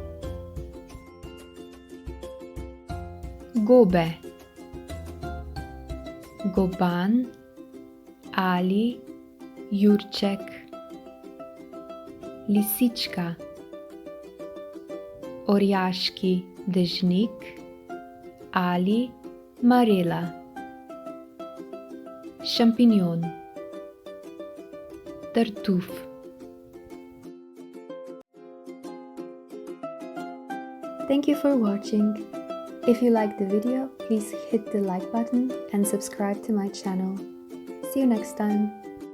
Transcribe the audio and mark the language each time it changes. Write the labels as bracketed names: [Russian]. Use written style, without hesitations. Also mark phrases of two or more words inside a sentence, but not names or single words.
[Slovenian] gobe, goban ali jurček, lisička, orjaški dežnik ali marela, šampinjon, tartuf. [English] Thank you for watching. If you liked the video, please hit the like button and subscribe to my channel. See you next time.